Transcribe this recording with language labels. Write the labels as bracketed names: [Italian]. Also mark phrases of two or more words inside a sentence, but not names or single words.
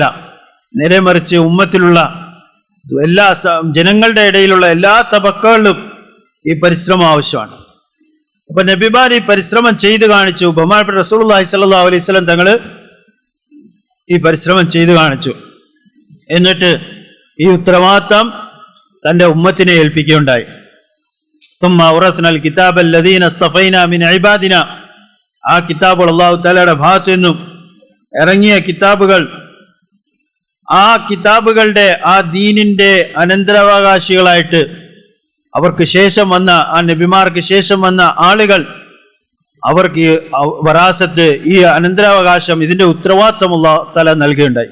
[Malayalam] നേരെ മറിച്ച് ഉമ്മത്തിലുള്ള എല്ലാ ജനങ്ങളുടെ ഇടയിലുള്ള എല്ലാ തബക്കകളിലും ഈ പരിശ്രമം ആവശ്യമാണ്. അപ്പൊ നബിമാർ ഈ പരിശ്രമം ചെയ്തു കാണിച്ചു. ബഹുമാനപ്പെട്ട [Arabic] رسول الله صلى الله عليه وسلم [Malayalam] തങ്ങൾ ഈ പരിശ്രമം ചെയ്തു കാണിച്ചു. എന്നിട്ട് ഈ ഉത്തരവാദിത്തം തൻ്റെ ഉമ്മത്തിനെ ഏൽപ്പിക്കുകയുണ്ടായി. [Arabic] ثم أورثنا الكتاب الذين اصطفينا من عبادنا, [Malayalam] ആ കിതാബുകൾ അല്ലാഹു തആലയുടെ ഭാഗത്തു നിന്നും ഇറങ്ങിയ കിതാബുകൾ, ആ കിതാബുകളുടെ ആ ദീനിന്റെ അനന്തരാവകാശികളായിട്ട് അവർക്ക് ശേഷം വന്ന, ആ നബിമാർക്ക് ശേഷം വന്ന ആളുകൾ അവർക്ക് ഈ വറാസത്ത്, ഈ അനന്തരാവകാശം, ഇതിന്റെ ഉത്തരവാദിത്വം [Arabic] الله تعالى [Malayalam] നൽകുകയുണ്ടായി.